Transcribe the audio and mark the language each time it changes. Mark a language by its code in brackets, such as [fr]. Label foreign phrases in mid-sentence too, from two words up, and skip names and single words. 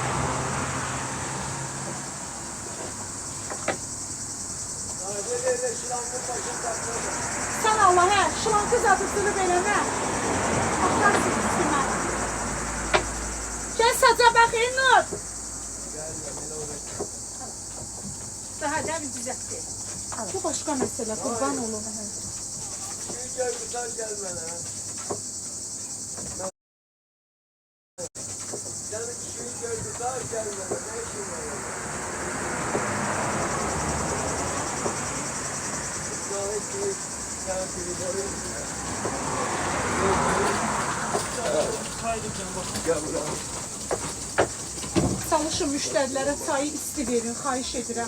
[az] Sən Allah, hə, şılankı zadısını verəmə. Baxarsın üstümə. Gəl saca bax, Nur. Daha da bir düzəltdir. Bu başqa məsələ, qurban olun. [tr] Gel güzel gel bana. Yani kişiyi gel güzel gel bana. Ne işin var? Gel buraya. [az] Çalışın müştərilərə çayı isti verin, xahiş edirəm.